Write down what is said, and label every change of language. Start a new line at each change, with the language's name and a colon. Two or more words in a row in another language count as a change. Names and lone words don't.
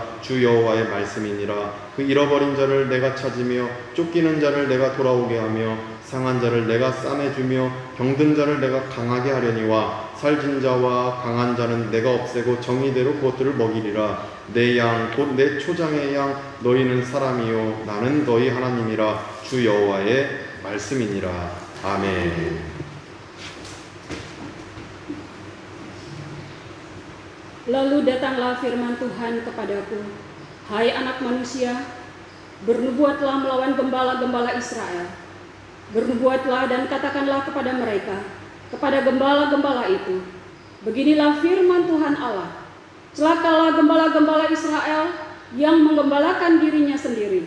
Korean: 주 여호와의 말씀이니라. 그 잃어버린 자를 내가 찾으며 쫓기는 자를 내가 돌아오게 하며 상한 자를 내가 싸매주며 병든 자를 내가 강하게 하려니와 살진 자와 강한 자는 내가 없애고 정의대로 그것들을 먹이리라. 내 양 곧 내 초장의 양 너희는 사람이요 나는 너희 하나님이라. 주 여호와의 말씀이니라. 아멘.
Indonesian: Lalu datanglah firman Tuhan kepadaku, hai anak manusia, bernubuatlah melawan gembala-gembala Israel. Bernubuatlah dan katakanlah kepada mereka, kepada gembala-gembala itu, beginilah firman Tuhan Allah, celakalah gembala-gembala Israel yang menggembalakan dirinya sendiri.